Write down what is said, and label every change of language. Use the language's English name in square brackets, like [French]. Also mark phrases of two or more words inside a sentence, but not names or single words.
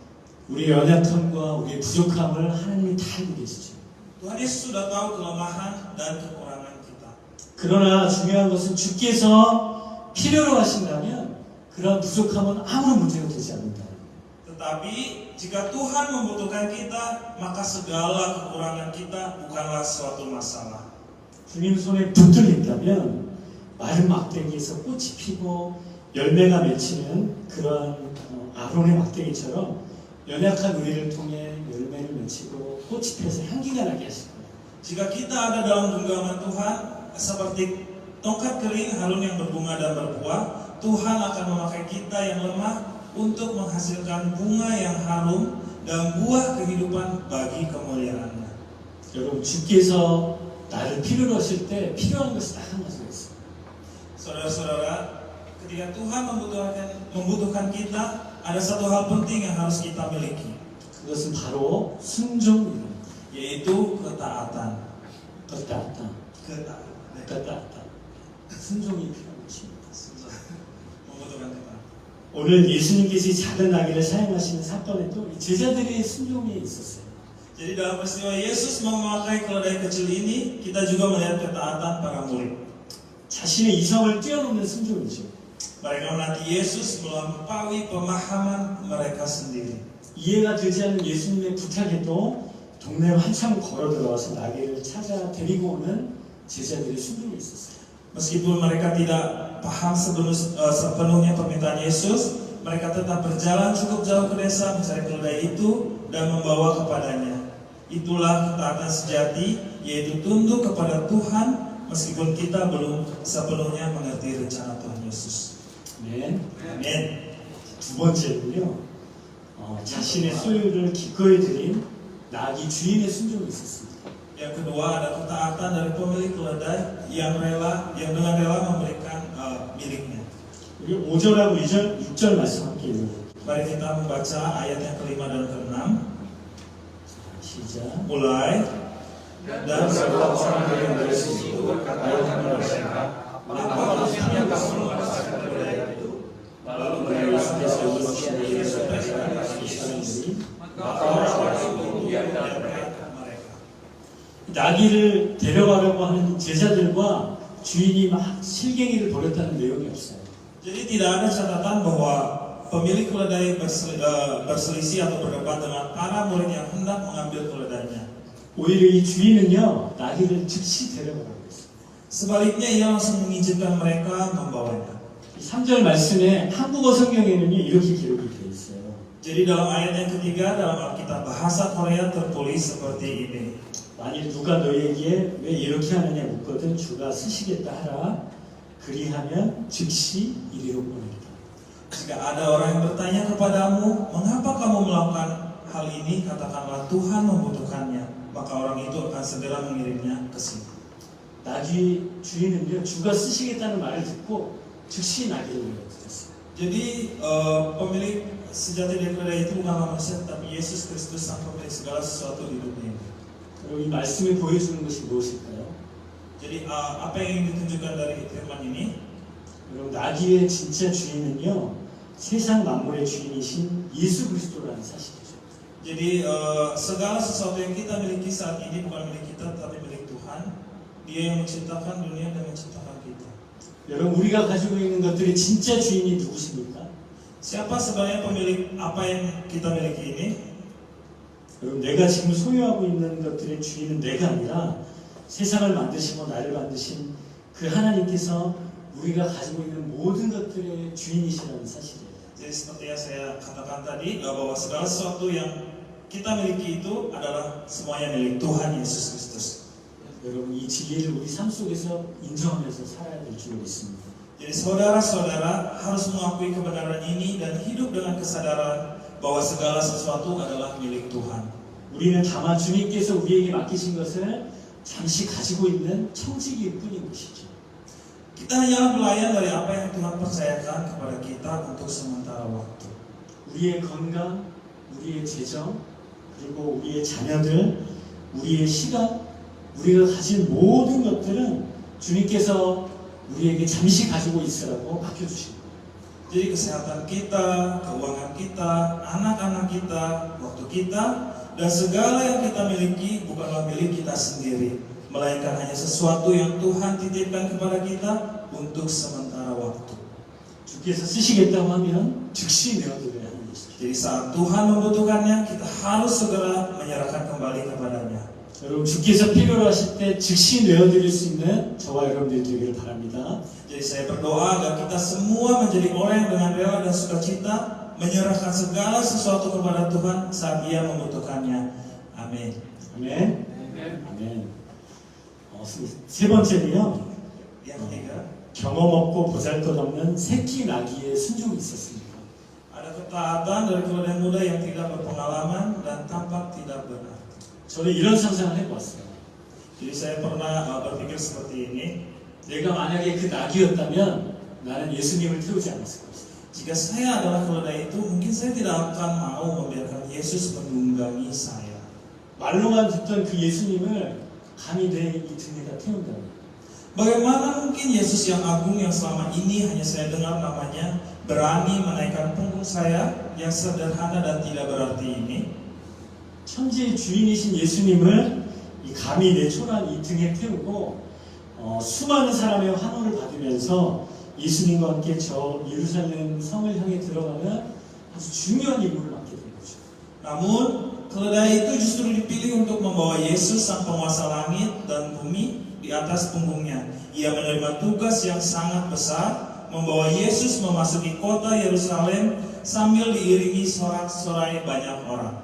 [Korean] 우리의 연약함과 우리의 부족함을 하나님이 다 알고 계시죠. [Indonesian] Tuhan Yesus sudah tahu kelemahan dan kekurangan kita. [Korean] 그러나 중요한 것은 주께서 필요로 하신다면 그런 부족함은 아무런 문제가 되지 않는다. [Indonesian] Tetapi jika Tuhan membutuhkan kita, maka segala kekurangan kita bukanlah suatu masalah. [Korean] 주님 손에 붙들려 있다면 마른 막대기에서 꽃이 피고 열매가 맺히는 그러한 아론의 막대기처럼 연약한 우리를 통해 열매를 맺히고 꽃이 펴서 향기가 나게 하실 거예요. [Indonesian] Jika kita ada dalam genggaman Tuhan, seperti tongkat kering harun yang berbunga dan berbuah, Tuhan akan memakai kita yang lemah untuk menghasilkan bunga yang harum dan buah kehidupan bagi kemuliaan-Nya. [Korean] 여러분, 주께서 나를 필요로 하실 때 필요한 것이 딱 한 가지가 있어요. [Indonesian] Saudara-saudara, ketika Tuhan membutuhkan kita, ada satu hal penting yang harus kita miliki, [Korean] 그것은 바로 순종입니다. [Indonesian] yaitu ketaatan. [Korean] 떴다. 순종이 필요한 것입니다. [Indonesian] Membutuhkan ketaatan. [Korean] 오늘 예수님께서 이 작은 나귀를 사용하시는 사건에도 이 제자들의 순종이 있었어요. [Indonesian] Jadi dalam peristiwa Yesus memakai keledai kecil ini, kita juga melihat ketaatan para murid. [Korean] 자신의 이성을 뛰어넘는 순종이죠. [Indonesian] Mereka menanti Yesus melampaui pemahaman mereka sendiri. [Korean] 이해가 되지 않는 예수님의 부탁에도 동네로 한참 걸어 들어와서 나귀를 찾아 데리고 오는 제자들의 순종이 있었어요. [Indonesian] Meskipun mereka tidak paham sepenuhnya permintaan Yesus, mereka tetap berjalan cukup jauh ke desa mencari keledai itu dan membawa kepadanya. Itulah ketaatan sejati, yaitu tunduk kepada Tuhan meskipun kita belum sepenuhnya mengerti rencana Tuhan Yesus. [Korean] 네. [Indonesian] Amin. [Korean] 두 번째는요, 자신의 소유를 기꺼이 드린 나귀 주인의 순종이 있었습니다. [Indonesian] Yang kedua ada ketaatan dari pemilik keledai yang dengan rela memberikan miliknya. [Korean] 우리 5절하고 6절 말씀 함께 읽어볼게요. [Indonesian] Mari kita membaca ayat yang kelima dan keenam. [Korean] 시작. [Indonesian] Mulai. Dan sebuah orang yang bersisi itu berkata kepada mereka, mengapa mestinya kamu memaksakan keledai itu? Lalu mereka sendiri maka orang itu membiarkan mereka. [Korean] 나귀를 데려가려고 하는 제자들과 주인이 막 실갱이를 벌였다는 내용이 없어요. [Indonesian] Jadi tidak ada catatan bahwa pemilik keledai berselisih atau berdebat dengan para murid yang hendak mengambil keledainya. [Korean] 오히려 이 주인은요, 나귀를 즉시 데려가라고 했어요. [Indonesian] Sebaliknya ia langsung mengizinkan mereka membawanya. [Korean] 3절 말씀에 한국어 성경에는요, 이렇게 기록이 되어 있어요. [Indonesian] Jadi dalam ayat yang ketiga dalam Alkitab bahasa Korea tertulis seperti ini. [Korean] 만일 누가 너희에게 왜 이렇게 하느냐 묻거든 주가 쓰시겠다 하라. 그리하면 즉시 이리로 보내리라. [Indonesian] Jika ada orang yang bertanya kepadamu, mengapa kamu melakukan hal ini? Katakanlah Tuhan membutuhkannya, maka orang itu akan segera mengirimnya ke sini. [Korean] 나귀 주인은요, 주가 쓰시겠다는 말을 듣고 즉시 나귀를 내어드렸어요. [Indonesian] Jadi pemilik sejati dari keledai itu bukanlah manusia, tapi Yesus Kristus sang pemilik segala sesuatu di dunia ini. [Korean] 그리고 이 말씀이 보여주는 것이 무엇일까요? [Indonesian] Jadi apa yang ingin ditunjukkan dari firman ini? [Korean] 여러분, 나귀의 진짜 주인은요, 세상 만물의 주인이신 예수 그리스도라는 사실이죠. [Indonesian] Jadi segala sesuatu yang kita miliki saat ini bukan milik kita, tapi milik Tuhan. Dia yang menciptakan dunia dan menciptakan kita. [Korean] 여러분, 우리가 가지고 있는 것들의 진짜 주인이 누구십니까? [Indonesian] Siapa sebenarnya pemilik apa yang kita miliki ini? [Korean] 여러분, 내가 지금 소유하고 있는 것들의 주인은 내가 아니라 세상을 만드시고 나를 만드신 그 하나님께서 우리가 가지고 있는 모든 것들의 주인이시라는 사실이에요. [Indonesian] Jadi seperti yang saya katakan tadi bahwa segala sesuatu yang kita miliki itu adalah semuanya milik Tuhan Yesus Kristus. [Korean] 여러분, 이 진리를 우리 삶 속에서 인정하면서 살아야 될 줄 믿습니다. [Indonesian] Jadi saudara-saudara harus mengakui kebenaran ini dan hidup dengan kesadaran bahwa segala sesuatu adalah milik Tuhan. [Korean] 우리는 다만 주님께서 우리에게 맡기신 것을 잠시 가지고 있는 청지기일 뿐인 것이죠. [Indonesian] Kita hanyalah pelayan dari apa yang Tuhan percayakan kepada kita untuk sementara waktu. [Korean] 우리의 건강, 우리의 재정, 그리고 우리의 자녀들, 우리의 시간, 우리가 가진 모든 것들은 주님께서 우리에게 잠시 가지고 있으라고 맡겨주신 거예요. [Indonesian] Jadi kesehatan kita, keuangan kita, anak-anak kita, waktu kita, dan segala yang kita miliki bukanlah milik kita sendiri, melainkan hanya sesuatu yang Tuhan titipkan kepada kita untuk sementara waktu. [Korean] 주께서 쓰시겠다고 하면 즉시 내어드려야 하는 것이죠. [Indonesian] Jadi saat Tuhan membutuhkannya, kita harus segera menyerahkan kembali kepadanya. [Korean] 여러분, 주께서 필요로 하실 때 즉시 내어드릴 수 있는 저와 여러분들이 되기를 바랍니다. [Indonesian] Jadi saya berdoa agar kita semua menjadi orang yang dengan rela dan sukacita menyerahkan segala sesuatu kepada Tuhan saat Dia membutuhkannya. Amin. [Korean] 아멘. 아멘. 세 번째는요, [Indonesian] Yang ketiga, [Korean] 경험 없고 보잘것없는 새끼 나귀의 순종이 있었습니다. [Indonesian] ada ketaatan dari keledai muda yang tidak berpengalaman dan tampak tidak benar. [Korean] 저는 이런 상상을 해보았어요. [Indonesian] Jadi saya pernah berpikir seperti ini. [Korean] 내가 만약에 그 낙이었다면 나는 예수님을 태우지 않았을 것이다. [Indonesian] Jika saya adalah keledai itu, mungkin saya tidak akan mau membiarkan Yesus menunggangi saya. [Korean] 말로만 듣던 그 예수님을 감히 내 이 등에다 태운다고. [Indonesian] Bagaimana mungkin Yesus yang agung yang selama ini hanya saya dengar namanya berani menaikkan punggung saya yang sederhana dan tidak berarti ini? [Korean] 천지의 주인이신 예수님을 이 감히 내 초라한 이 등에 태우고 수많은 사람의 환호를 받으면서 예수님과 함께 저 예루살렘 성을 향해 들어가는 아주 중요한 임무를 맡게 된 거죠. [Indonesian] Namun keledai itu justru dipilih untuk membawa Yesus sang penguasa langit dan bumi di atas punggungnya. Ia menerima tugas yang sangat besar, membawa Yesus memasuki kota Yerusalem sambil diiringi sorak-sorai banyak orang.